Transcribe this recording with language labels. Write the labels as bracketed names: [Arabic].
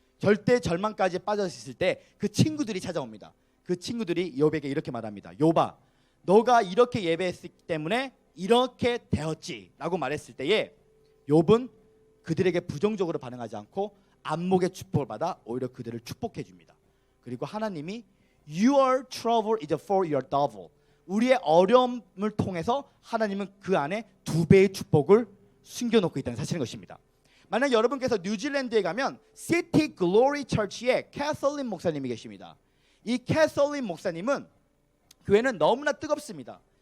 [Korean] 절대 절망까지 빠졌을 때 그 친구들이 찾아옵니다. 그 친구들이 욥에게 이렇게 말합니다. 욥아, 너가 이렇게 예배했기 때문에 이렇게 되었지 라고 말했을 때에 욥은 그들에게 부정적으로 반응하지 않고 안목의 축복을 받아 오히려 그들을 축복해 줍니다. 그리고 하나님이 [English] Your trouble is for your double. [Korean] 우리의 어려움을 통해서 하나님은 그 안에 2배의 축복을 숨겨놓고 있다는 사실인 것입니다. 만약 여러분께서 뉴질랜드에 가면 시티 글로리 처치에 캐서린 목사님이 계십니다. 이 캐서린 목사님은 교회는 너무나 뜨겁습니다.